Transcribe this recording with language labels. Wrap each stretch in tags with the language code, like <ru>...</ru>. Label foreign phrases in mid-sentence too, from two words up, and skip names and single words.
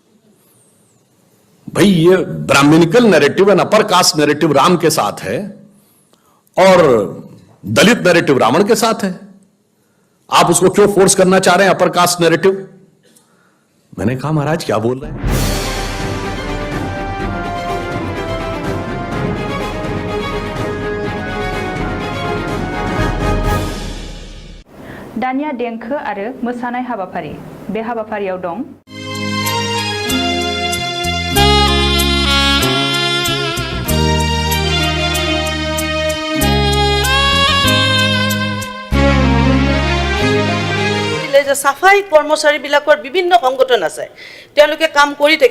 <hi>भाई ये</hi> <en>Brahmanical narrative and upper caste narrative</en> <hi>राम के साथ है, और</hi> <en>Dalit narrative</en> <hi>रावण के साथ है। आप उसको क्यों फोर्स करना चाह रहे हैं,</hi> <en>upper caste narrative?</en> <hi>मैंने कहा महाराज क्या बोल रहे हैं?</hi> <brx>दानिया देंखो आरो मोसानाय हाबाफारि। बे हाबाफारियाव दं</brx> <as>যে সাফাই কৰ্মচাৰীবিলাকৰ বিভিন্ন সংগঠন আছে, তেওঁলোকে কাম কৰি থাকে।</as>